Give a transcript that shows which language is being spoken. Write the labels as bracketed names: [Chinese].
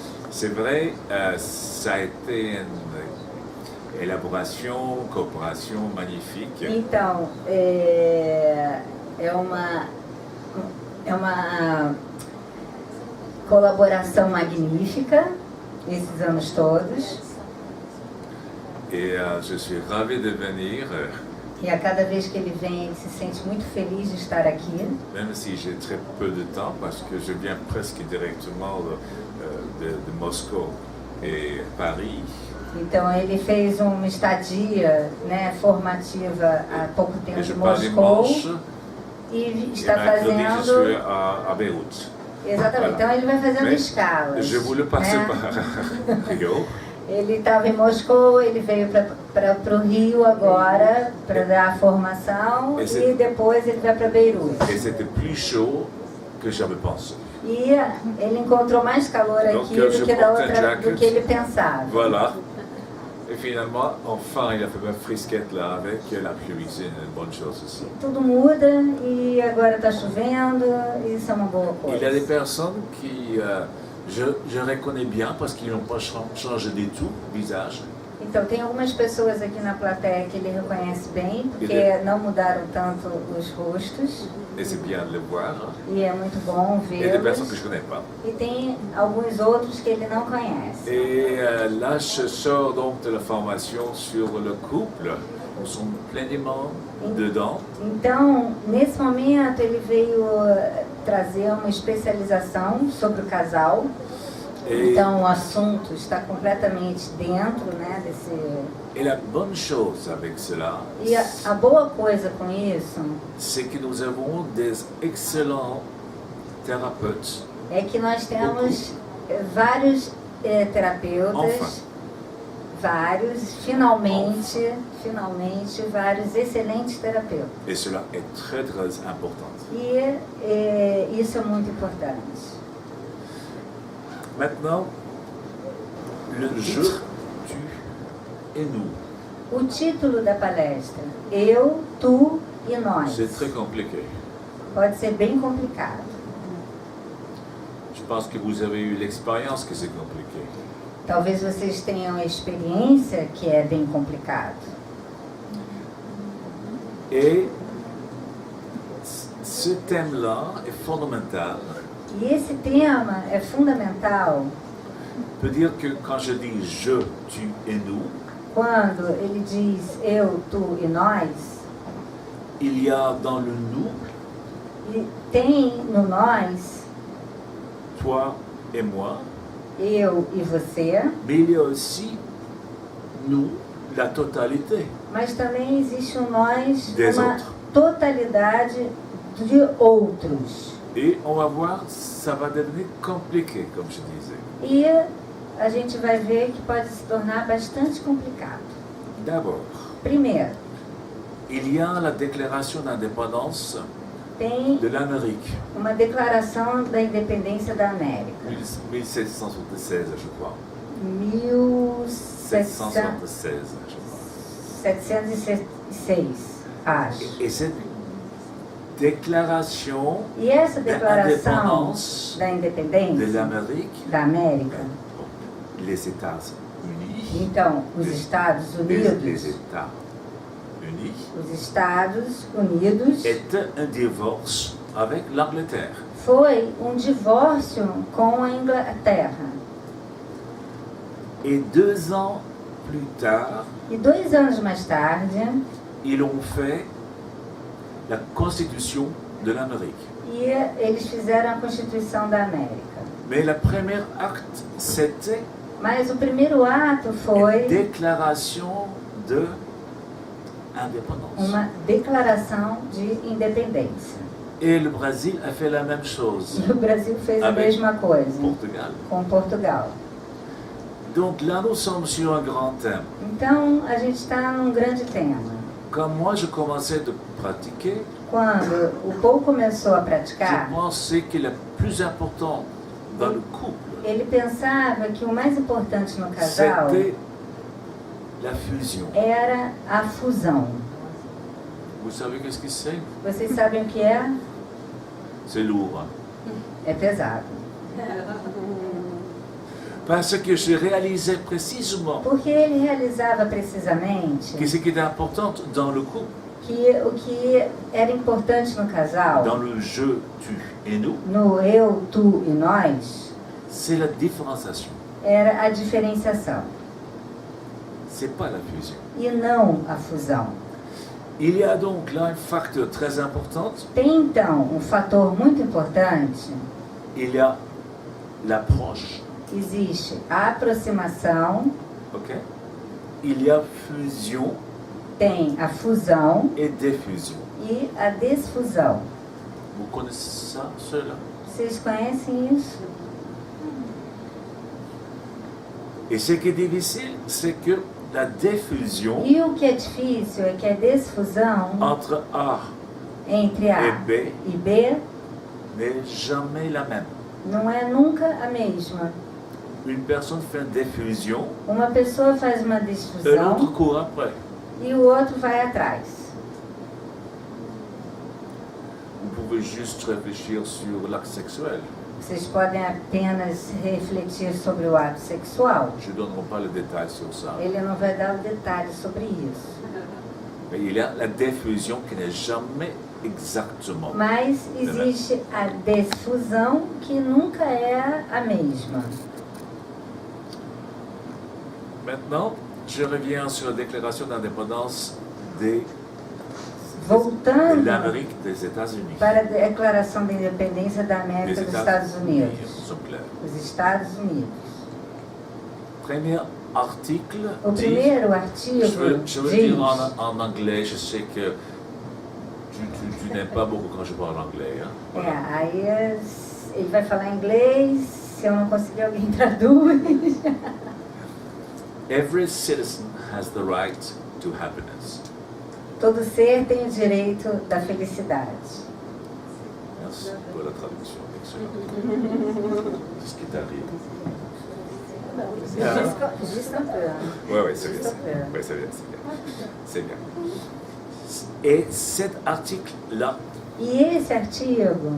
[French] C'est vrai, ça a été une élaboration, coopération magnifique. [Portuguese] Então, é uma colaboração magnífica esses anos todos. [French] Et je suis ravi de venir. [Portuguese] E a cada vez que ele vem, ele se sente muito feliz de estar aqui. [French] Même si j'ai très peu de temps, parce que je viens presque directement de Moscou et Paris. [Portuguese] Então ele fez uma estadia, formativa há pouco tempo em Moscou e está fazendo. [French] Je suis à Beyrouth. [Portuguese] Exatamente. Então ele vai fazendo escalas. [French] Je voulais passer par Rio. [Portuguese] Ele estava em Moscou, ele veio para o Rio agora para dar a formação e depois ele vai para Beirute. [French] Et c'était plus chaud que j'avais pensé. [Portuguese] E ele encontrou mais calor aqui do que ele pensava. [French] Voilà. Et finalement, enfin, il a fait ma frisquette là avec la pluie, c'est une bonne chose aussi. [Portuguese] Tudo muda e agora está chovendo, e isso é uma boa coisa. [French] Il y a des personnes qui je reconnais bien parce qu'ils n'ont pas changé du tout visage. [Portuguese] Então, tem algumas pessoas aqui na plateia que ele reconhece bem, porque não mudaram tanto os rostos. [French] Et c'est bien de le voir. [Portuguese] E é muito bom vê-los. [French] Et des personnes que je connais pas. [Portuguese] E tem alguns outros que ele não conhece. [French] Et là, je sors donc de la formation sur le couple. Nous sommes pleinement dedans. [Portuguese] Então, nesse momento, ele veio trazer uma especialização sobre o casal. Então, o assunto está completamente dentro, desse... [French] Et la bonne chose avec cela, [Portuguese] E a boa coisa com isso, [French] c'est que nous avons des excellents thérapeutes. [Portuguese] É que nós temos vários terapeutas, finalmente, vários excelentes terapeutas. [French] Et cela est très, très important. [Portuguese] E isso é muito importante. [French] Maintenant, le je, tu et nous. [Portuguese] O título da palestra, Eu, Tu e Nós. [French] C'est très compliqué. [Portuguese] Pode ser bem complicado. [French] Je pense que vous avez eu l'expérience que c'est compliqué. [Portuguese] Talvez vocês tenham a experiência que é bem complicado. [French] Et ce thème-là est fondamental. [Portuguese] E esse tema é fundamental. [French] Peut dire que quand je dis je, tu et nous, [Portuguese] quando ele diz eu, tu e nós, [French] il y a dans le nous, [Portuguese] e tem no nós, [French] toi et moi, [Portuguese] eu e você, [French] mais il y a aussi nous, la totalité. [Portuguese] Mas também existe um nós, [French] Des [Portuguese] uma [French] autres. [Portuguese] totalidade de outros. [French] Et on va voir, ça va devenir compliqué, comme je disais. [Portuguese] E a gente vai ver que pode se tornar bastante complicado. [French] D'abord, [Portuguese] Primeiro, [French] il y a la déclaration d'indépendance [Portuguese] tem [French] de l'Amérique, [Portuguese] uma declaração da independência da América. [French] 1776, je crois. [Portuguese] 1776, [French] 1776, je crois. [Portuguese] acho. [French] Et cette déclaration [Portuguese] E essa declaração [French] d'indépendance [Portuguese] da [French] de [Portuguese] independência [French] l'Amérique, [Portuguese] da América, [French] les États-Unis, [Portuguese] então, os Estados [French] les [Portuguese] Unidos, [French] États-Unis était un divorce avec l'Angleterre. [Portuguese] foi um divórcio com a Inglaterra. [French] Et 2 ans plus tard, [Portuguese] E 2 anos mais tarde, [French] ils ont fait la Constitution de l'Amérique. [Portuguese] eles fizeram a Constituição da América. [French] Mais le premier acte, c'était [Portuguese] Mas o primeiro ato [French] une [Portuguese] foi [French] déclaration de indépendance. [Portuguese] uma declaração de independência. [French] Et le Brésil a fait la même chose. [Portuguese] E o Brasil fez a [French] Avec [Portuguese] mesma coisa [French] Portugal. [Portuguese] com Portugal. [French] Donc là, nous sommes sur un grand thème. [Portuguese] Então, a gente está num grande tema. [French] Quand moi je commençais de pratiquer, [Portuguese] Quando o Paul começou a [French] je [Portuguese] praticar, [French] pensais que le plus important dans le couple, [Portuguese] ele pensava que o mais importante no casal [French] c'était la fusion. [Portuguese] era a fusão. [French] Vous savez qu'est-ce que c'est? [Portuguese] Vocês sabem o que é? [French] C'est lourd. Hein? [Portuguese] É pesado. [French] Parce que je réalisais précisément [Portuguese] Porque ele realizava precisamente [French] que ce qui est important dans le couple, [Portuguese] que o que era importante no [French] dans [Portuguese] casal, [French] le je, tu et nous, [Portuguese] no eu, tu e nós, [French] c'est la différenciation. [Portuguese] era a diferenciação [French] C'est pas la fusion. [Portuguese] e não a fusão. [French] Il y a donc là un facteur très important. [Portuguese] Tem então um fator muito importante, [French] Il y a l'approche, [Portuguese] existe a aproximação, [French] ok? Il y a fusion [Portuguese] tem a fusão [French] et diffusion. [Portuguese] e a desfusão. [French] Vous connaissez ça, cela? [Portuguese] Vocês conhecem isso? [French] Et ce qui est difficile, c'est que la diffusion [Portuguese] E o que é difícil é que a desfusão [French] entre A [Portuguese] entre A [French] et B [Portuguese] e B [French] n'est jamais la même. [Portuguese] não é nunca a mesma. [French] Une personne fait une diffusion, [Portuguese] Uma pessoa faz uma [French] et l'autre [Portuguese] desfusão [French] court après. [Portuguese] e o outro vai atrás. [French] Vous pouvez juste réfléchir sur l'acte sexuel. [Portuguese] Vocês podem apenas refletir sobre o ato sexual. [French] Je ne donnerai pas le détail sur ça. [Portuguese] Ele não vai dar o detalhe sobre isso. [French] Mais il y a la diffusion qui n'est jamais exactement. [Portuguese] Mas existe a desfusão que nunca é a mesma. [French] Maintenant, je reviens sur la déclaration d'indépendance de [Portuguese] Voltando [French] l'Amérique des États-Unis. [Portuguese] para a declaração da independência da [French] Des [Portuguese] América dos Estados Unidos. [French] sont clairs. [Portuguese] Os Estados Unidos. [French] Premier article [Portuguese] O [French] dit, [Portuguese] primeiro artigo [French] je veux [Portuguese] diz, [French] dire en anglais, je sais que tu n'aimes pas beaucoup quand je parle anglais. Hein? Voilà. [Portuguese] aí ele vai falar inglês, se eu não conseguir alguém traduz. [English] Every citizen has the right to happiness. [Portuguese] Todo ser tem o direito da felicidade. [French] Merci pour la traduction. Excellent. C'est ce qui t'arrive. Juste un peu. Oui, c'est bien. Oui, c'est bien, c'est bien. C'est bien. Et cet article-là [Portuguese] E esse artigo